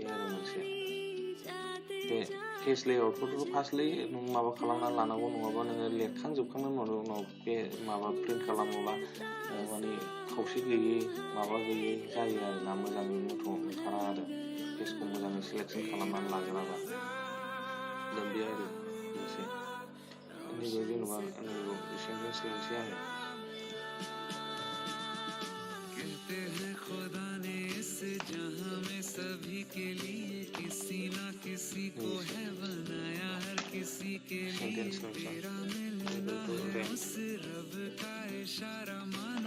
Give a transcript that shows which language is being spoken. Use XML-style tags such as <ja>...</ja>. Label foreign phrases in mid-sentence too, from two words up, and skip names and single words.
<brx>आरो मोनसे बे केस लेआउटखौथ' फार्स्टलि नों माबा खालामना लानांगौ नङाबा नोङो लिरखांजोबखांनायनि उनाव बे माबा प्रिन्ट खालामोब्ला माने खावसे गैयै माबा गैयै जायो आरो ना मोजाङै मथ' ओंखारा आरो केसखौ मोजाङै सिलेक्सन खालामनानै लाग्राबा दा बे आरो मोनसे नैबे जेनेबा नैबे सेन्टेन्स लिरनोसै आङो</brx> <hi>सभी के लिए किसी ना किसी को है बनाया हर किसी के लिए तेरा मिलना है उस रब का इशारा मानो</hi>